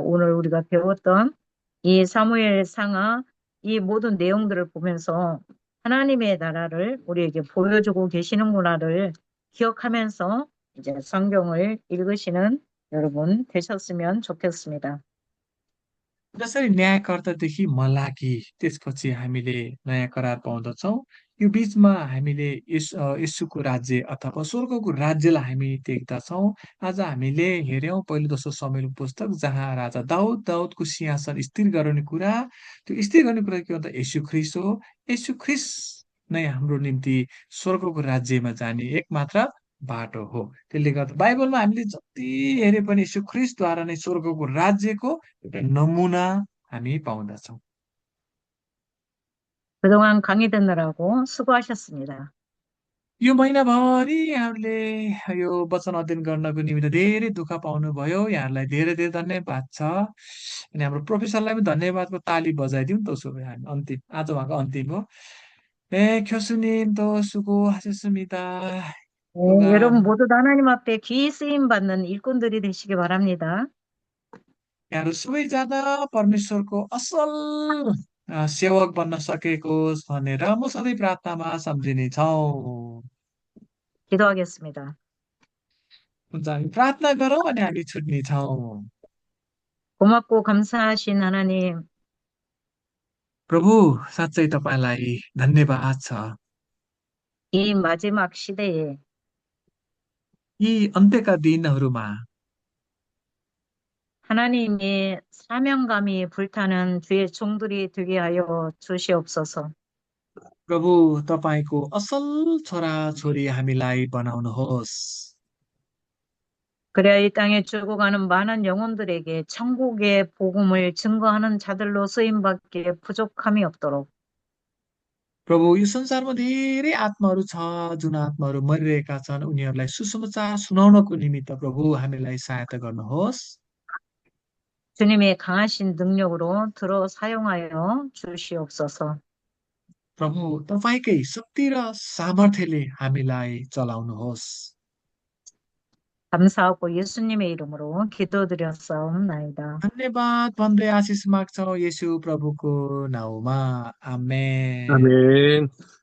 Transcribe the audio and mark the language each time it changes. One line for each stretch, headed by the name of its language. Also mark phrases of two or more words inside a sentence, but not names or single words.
Korean: 오늘 우리가 배웠던 이 사무엘 상하 이 모든 내용들을 보면서 하나님의 나라를 우리에게 보여주고 계시는구나를 기억하면서 이제 성경을 읽으시는 여러분 되셨으면 좋겠습니다.
Nepali: जसरी न्यायकर्तादेखि मलाकी त्यसपछि हामीले नयाँ करार पाउँदछौँ यो बिचमा हामीले यसुको राज्य अथवा स्वर्गको राज्यलाई हामी देख्दछौँ आज हामीले हेऱ्यौँ पहिलो दोस्रो समयको पुस्तक जहाँ राजा दाउदको सिंहासन स्थिर गराउने कुरा त्यो स्थिर गर्ने कुरा के भन्दा यसु ख्रिस्ट हो यसु ख्रिस्ट नै हाम्रो निम्ति स्वर्गको राज्यमा जाने एकमात्र बाटो हो त्यसले गर्दा बाइबलमा हामीले जति हेरे पनि यसो ख्रिस्टद्वारा नै स्वर्गको राज्यको एउटा नमुना हामी पाउँदछौँ
Korean: 그동안 강의 듣느라고 수고하셨습니다.
Nepali: यो महिनाभरि यहाँहरूले यो वचन अध्ययन गर्नको निमित्त धेरै दुःख पाउनुभयो। यहाँहरूलाई धेरै धेरै धन्यवाद छ। अनि हाम्रो प्रोफेसरलाई पनि धन्यवादको ताली बजाइदिउँ त उसो भए हामी अन्तिम आज उहाँको अन्तिम हो.
Korean: 네, 교수님 또 수고하셨습니다. 네, 누가 여러분 모두 다 하나님 앞에 귀히 쓰임 받는 일꾼들이 되시기 바랍니다.
Nepali: यहाँहरू सबैजना परमेश्वरको असल सेवक बन्न सकेको भनेर म सधैँ प्रार्थनामा सम्झिने छौँ.
Korean: 기도하겠습니다.
Nepali: हुन्छ हामी प्रार्थना गरौँ अनि हामी छुट्ने छौँ.
Korean: 고맙고 감사하신 하나님,
Nepali: प्रभु साँच्चै तपाईँलाई धन्यवाद छ.
Korean: 이 마지막 시대에
Nepali: यी अन्त्यका दिनहरूमा
Korean: 하나님의 사명감이 불타는 주의 종들이 되게 하여 주시옵소서.
Nepali: प्रभु तपाईँको असल छोराछोरी हामीलाई बनाउनुहोस्.
Korean: 그래야 이 땅에 죽어가는 많은 영혼들에게 천국의 복음을 증거하는 자들로 쓰임받기에 부족함이 없도록
Nepali: प्रभु यो संसारमा धेरै आत्माहरू छ जुन आत्माहरू मरिरहेका छन् उनीहरूलाई सुसमाचार सुनाउनको निमित्त प्रभु हामीलाई सहायता गर्नुहोस्.
Korean: 주님의 강하신 능력으로 들어 사용하여 주시옵소서.
Nepali: प्रभु तपाईँकै शक्ति र सामर्थ्यले हामीलाई चलाउनुहोस्.
Korean: 감사하고 예수님의 이름으로 기도드렸사옵나이다.
Nepali: धन्यवाद भन्दै आशिष माग्छौँ येशू प्रभुको नाउँमा. आमेन.
Korean: 아멘.